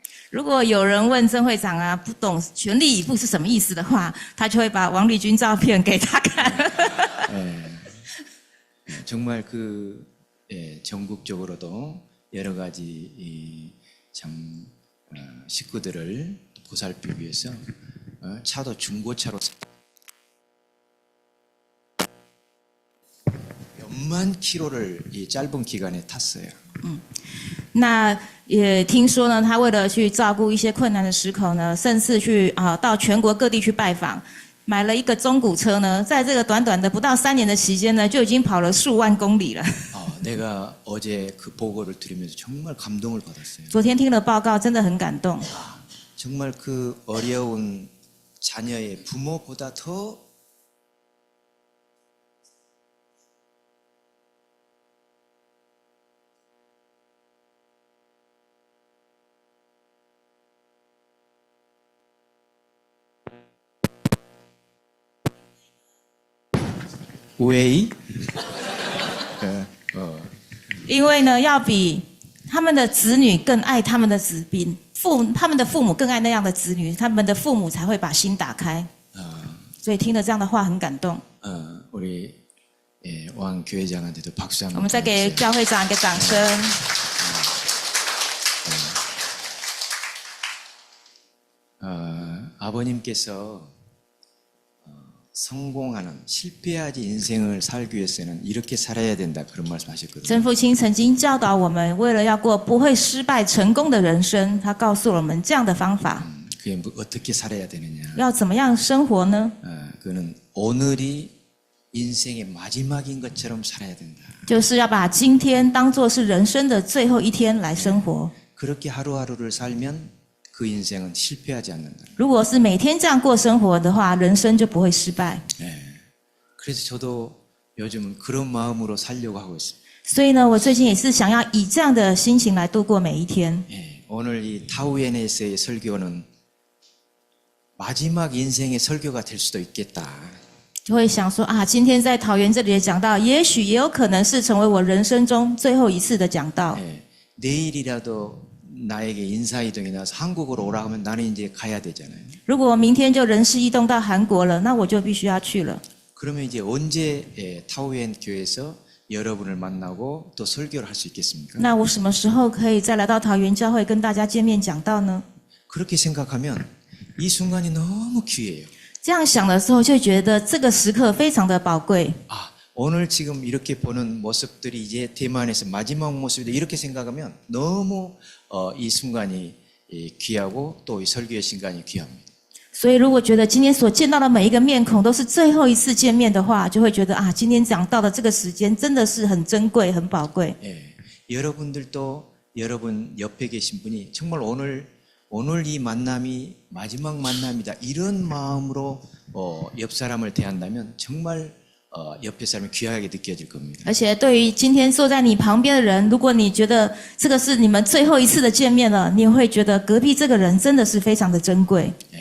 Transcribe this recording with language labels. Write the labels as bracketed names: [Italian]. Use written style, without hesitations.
[Chinese] 如果有人问曾会长啊，不懂全力以赴是什么意思的话，他就会把王立军照片给他看。 [Korean] 정말 그 전국적으로도 여러 가지 참 식구들을 보살피기 위해서 차도 중고차로 몇만 킬로를 이 짧은 기간에 탔어요. [Chinese] 那也听说呢，他为了去照顾一些困难的十口呢，甚至去到全国各地去拜访，买了一个中古车呢，在这个短短的不到3年的期间呢，就已经跑了数万公里了。 [Korean] 내가 어제 그 보고를 들으면서 정말 감동을 받았어요. [Chinese] 昨天听了报告，真的很感动。 [Korean] 정말 그 어려운 자녀의 부모보다 더 왜? [Chinese] 因为呢，要比他们的子女更爱他们的子民，他们的父母更爱那样的子女，他们的父母才会把心打开。所以听了这样的话很感动。 [Korean] 우리 왕 교회장한테도 박수 [Chinese] 我 [Korean] 한번 [Chinese] 们再给 [Korean] 보내주세요. [Chinese] 教会长一个掌声。 [Korean] 아버님께서 성공하는 실패하지 인생을 살기 위해서는 이렇게 살아야 된다 그런 말씀하셨거든요. [Chinese] 曾父亲曾经教导我们，为了要过不会失败、成功的人生，他告诉我们这样的方法。 [Korean] 그게 어떻게 살아야 되느냐? [Chinese] 要怎么样生活呢？ [Korean] 그는 오늘이 인생의 마지막인 것처럼 살아야 된다. [Chinese] 就是要把今天当作是人生的最后一天来生活。 [Korean] 그렇게 하루하루를 살면 그 인생은 실패하지 않는다. [Chinese] 如果是每天这样过生活的话，人生就不会失败。 [Korean] 그래서 저도 요즘은 그런 마음으로 살려고 하고 있습니다. [Chinese] 所以呢，我最近也是想要以这样的心情来度过每一天。 [Korean] 오늘 이 타우엔에서의 설교는 마지막 인생의 설교가 될 수도 있겠다. [Chinese] 就会想说啊，今天在桃园这里的讲道，也许也有可能是成为我人生中最后一次的讲道。 [Korean] 내일이라도 나에게 인사이동이 나서 한국으로 오라 하면 나는 이제 가야 되잖아요. [Chinese] 如果我明天就人事异动到韩国了，那我就必须要去了。 [Korean] 그러면 이제 언제 타우엔 교회에서 여러분을 만나고 또 설교를 할 수 있겠습니까? [Chinese] 那我什么时候可以再来到桃园教会跟大家见面讲道呢？ [Korean] 그렇게 생각하면 이 순간이 너무 귀해요. [Chinese] 这样想的时候，就觉得这个时刻非常的宝贵。 [Korean] 오늘 지금 이렇게 보는 모습들이 이제 대만에서 마지막 모습이다 이렇게 생각하면 너무 이 순간이 귀하고 또 이 설교의 순간이 귀합니다. [Chinese] 所以，如果觉得今天所见到的每一个面孔都是最后一次见面的话，就会觉得啊，今天讲到的这个时间真的是很珍贵、很宝贵。 [Korean] 여러분들도 여러분 옆에 계신 분이 정말 오늘 이 만남이 마지막 만남이다 이런 마음으로 옆 사람을 대한다면 정말 옆에 사람이 귀하게 느껴질 겁니다. [Chinese] 而且，对于今天坐在你旁边的人，如果你觉得这个是你们最后一次的见面了，你会觉得隔壁这个人真的是非常的珍贵。